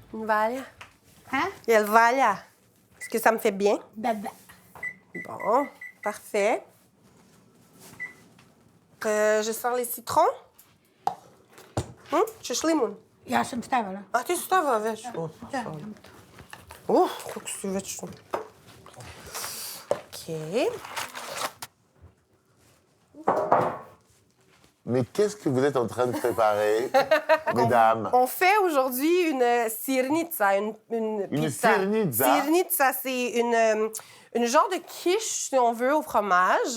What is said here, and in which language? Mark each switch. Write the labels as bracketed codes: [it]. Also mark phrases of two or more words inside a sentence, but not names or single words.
[fr] Valia? Hein? Il y a le Valia. Est-ce que ça me fait bien? [sr] Dada. [fr] Bon, parfait. Je sors les citrons. [de] Tschüss, limon. [sr] Ja sam stavila. A ti su stavila već? Da. Kako si već... OK. [fr] Mais qu'est-ce que vous êtes en train de préparer, mesdames? On fait aujourd'hui une sirnitsa, une pizza. sirnitsa? Sirnitsa, c'est une genre de quiche, si on veut, au fromage.